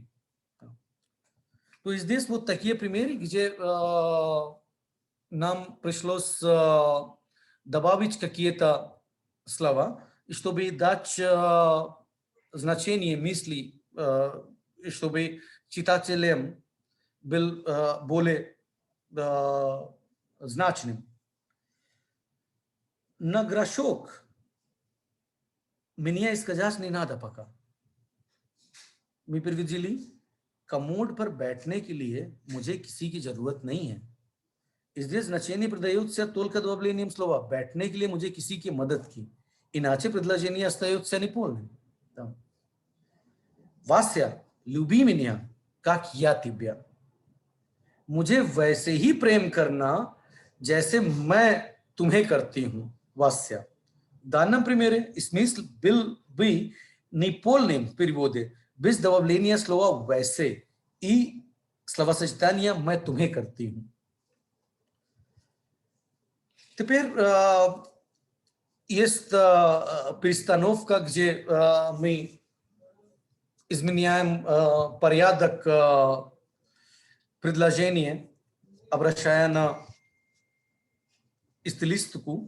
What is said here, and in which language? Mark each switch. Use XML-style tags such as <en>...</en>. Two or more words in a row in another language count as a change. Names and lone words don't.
<ru>То есть здесь вот такие примеры, где нам пришлось добавить какие-то слова, чтобы дать значение мысли, чтобы читателям был более значным. На грошок мне сказать не надо пока. Мы перевели: комод</ru> <hi>पर बैठने के लिए मुझे किसी की जरूरत नहीं है.</hi> <ru>Здесь значение придается только добавлением слова</ru> <hi>बैठने के लिए मुझे किसी की मदद की.</hi> <ru>Иначе предложение остается неполным. Вася, люби меня, как я тебя.</ru> <hi>मुझे वैसे ही प्रेम करना जैसे मैं तुम्हें करती हूँ,</hi> <ru>Вася. В данном примере смысл был бы неполным в переводе без добавления слова «вैसे» и словосочетания</ru> <hi>«मैं तुम्हें करती हूँ».</hi> <ru>Теперь есть перестановка, где мы изменяем порядок предложения, обращая на стилистику.</ru>